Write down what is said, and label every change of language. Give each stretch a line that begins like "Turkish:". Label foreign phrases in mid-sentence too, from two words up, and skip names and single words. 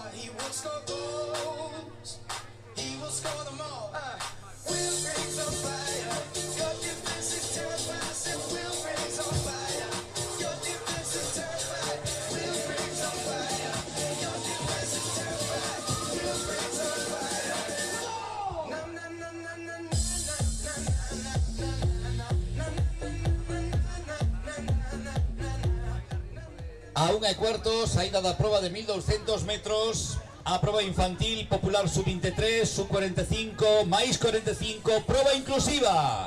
English: He will score goals, he will score them all. Will brings on fire, your defense is terrified. Said Will brings on fire, your defense is terrified. Will brings on fire, your defense is terrified. Will brings on fire. Na na na na na na
Galician: A 1:15, saída da proba de 1200 metros, a proba infantil popular sub-23, sub-45, máis 45, proba inclusiva.